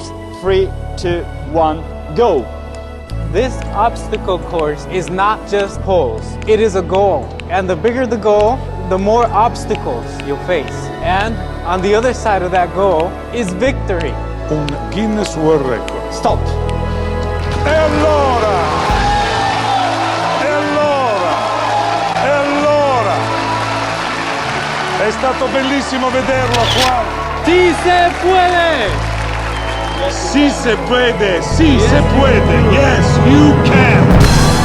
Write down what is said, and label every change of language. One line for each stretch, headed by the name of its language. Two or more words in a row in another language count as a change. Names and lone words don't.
English: 3, 2, 1, go! This obstacle course is not just holes, it is a goal. And the bigger the goal, the more obstacles you'll face. And on the other side of that goal is victory.
Italian: Un Guinness World Record.
English: Stop!
Italian: E allora! È stato bellissimo vederlo qua.
Spanish: ¡Sí se puede! Sí se puede, sí se puede.
English: Yes, you can.